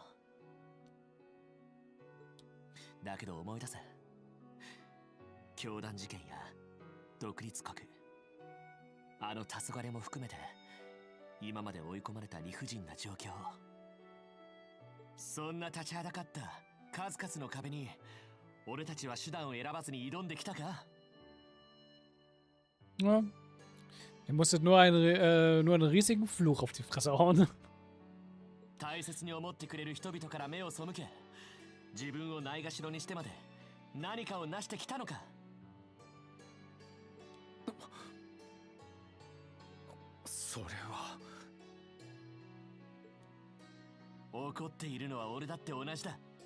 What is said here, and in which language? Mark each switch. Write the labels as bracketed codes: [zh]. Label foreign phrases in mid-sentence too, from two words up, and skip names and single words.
[ja] だけど思い出せ、 教団事件や独立国、あの黄昏も含めて今まで追い込まれた理不尽な状況、そんな立ちはだかった数々の壁に俺たちは手段を選ばずに挑んできたか。 [de] Ja. Er musste nur einen riesigen Fluch auf die Fresse hauen. [ja] 大切に思ってくれる人々から目を背け、自分をないがしろにしてまで何かを成してきたのか。それは。怒っているのは俺だって同じだ。